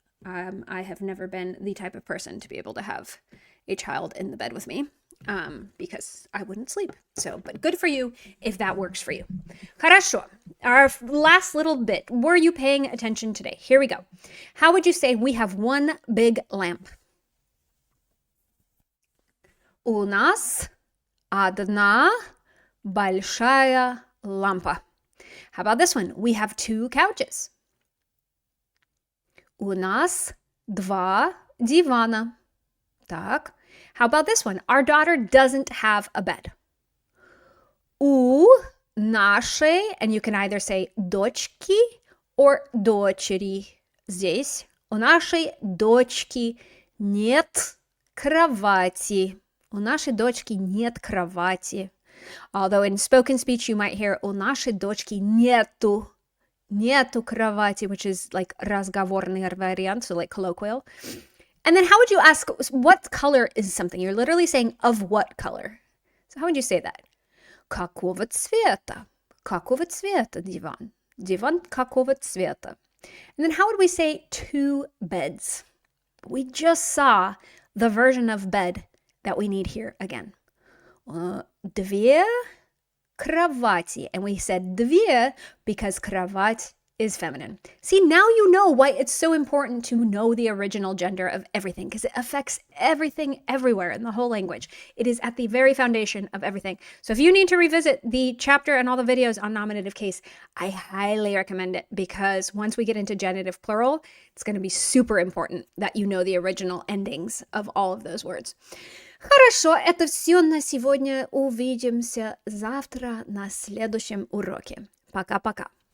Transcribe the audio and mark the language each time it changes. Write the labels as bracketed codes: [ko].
[en] I have never been the type of person to be able to have a child in the bed with me because I wouldn't sleep. So, but good for you if that works for you. Хорошо. Our last little bit. Were you paying attention today? Here we go. How would you say we have one big lamp? [ru] У нас одна большая лампа. [en] How about this one? We have two couches. [ru] У нас два дивана. Так. [en] How about this one? Our daughter doesn't have a bed. [ru] У нашей, [en] and you can either say дочки or дочери. [ru] Здесь у нашей дочки нет кровати. У нашей дочки нет кровати. [en] Although in spoken speech you might hear [ru] у нашей дочки нету кровати, [en] which is like [ru] разговорный вариант, [en] so like colloquial. And then how would you ask what color is something? You're literally saying of what color. So how would you say that? [ru] Какого цвета? Какого цвета диван? Диван какого цвета? [en] And then how would we say two beds? We just saw the version of bed that we need here again. [ru] Две кровати. [en] And we said две because кровать is feminine. See, now you know why it's so important to know the original gender of everything, because it affects everything everywhere in the whole language. It is at the very foundation of everything. So if you need to revisit the chapter and all the videos on nominative case, I highly recommend it, because once we get into genitive plural, it's going to be super important that you know the original endings of all of those words. [ru] Хорошо, это все на сегодня. Увидимся завтра на следующем уроке. Пока-пока.